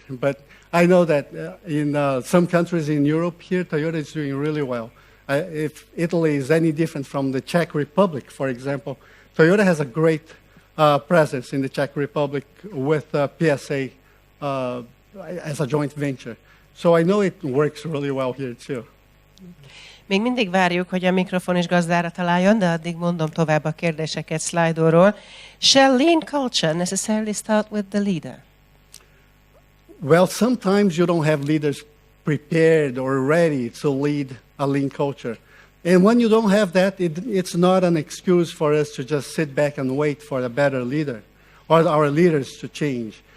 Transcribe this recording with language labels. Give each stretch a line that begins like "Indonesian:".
English: But I know that in some countries in Europe here, Toyota is doing really well. If Italy is any different from the Czech Republic, for example, Toyota has a great presence in the Czech Republic with PSA as a joint venture. So I know it works really well here too.
Hungarian: Még mindig várjuk, hogy a mikrofon is gazdára találjon, de addig mondom tovább a kérdéseket Slido-ról.
English: Shall lean culture necessarily start with the leader? Well, sometimes you don't have leaders prepared or ready to lead a lean culture. And when you don't have that, it's not an excuse for us to just sit back and wait for a better leader or our leaders to change.